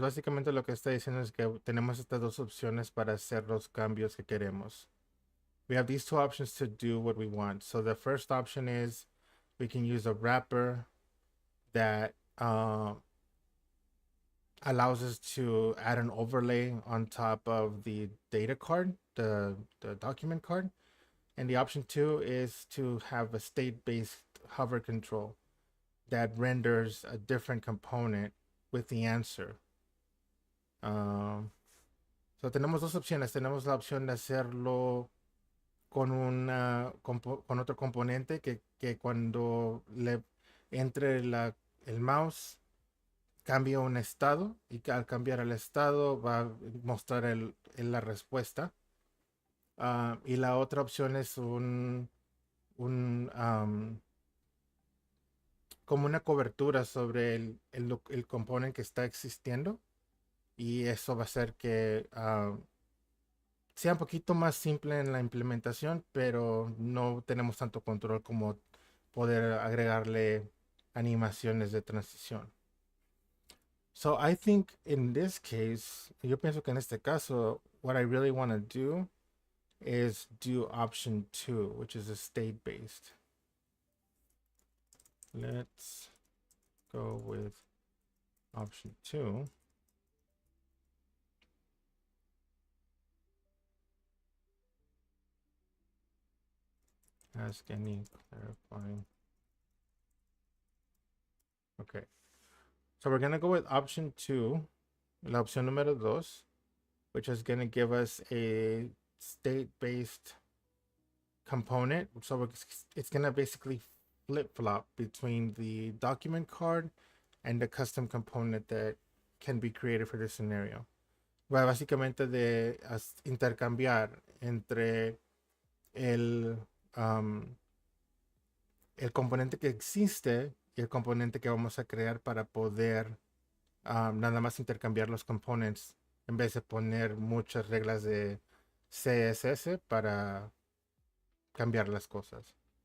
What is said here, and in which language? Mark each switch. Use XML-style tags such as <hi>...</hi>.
<es>Básicamente lo que está diciendo es que tenemos estas dos opciones para hacer los cambios que queremos.</es> <en>We have these two options to do what we want. So the first option is we can use a wrapper that allows us to add an overlay on top of the data card, the document card. And the option 2 is to have a state-based hover control that renders a different component with the answer.</en> <es>So tenemos dos opciones. Tenemos la opción de hacerlo con con otro componente que cuando le entre el mouse cambia un estado y que al cambiar el estado va a mostrar la respuesta. Y la otra opción es como una cobertura sobre el componente que está existiendo, y eso va a hacer que sea un poquito más simple en la implementación, pero no tenemos tanto control como poder agregarle animaciones de transición.</es> <en>So I think in this case,</en> <es>yo pienso que en este caso,</es> <en>what I really want to do is do option 2, which is a state-based. Let's go with option 2. Ask any clarifying. Okay. So we're going to go with option 2,</en> <es>la opción número 2,</es> <en>which is going to give us a state-based component. So it's going to basically flip-flop between the document card and the custom component that can be created for this scenario.</en> <es>Va básicamente de intercambiar entre el componente que existe y el componente que vamos a crear para poder nada más intercambiar los components en vez de poner muchas reglas de CSS para cambiar las cosas.</es>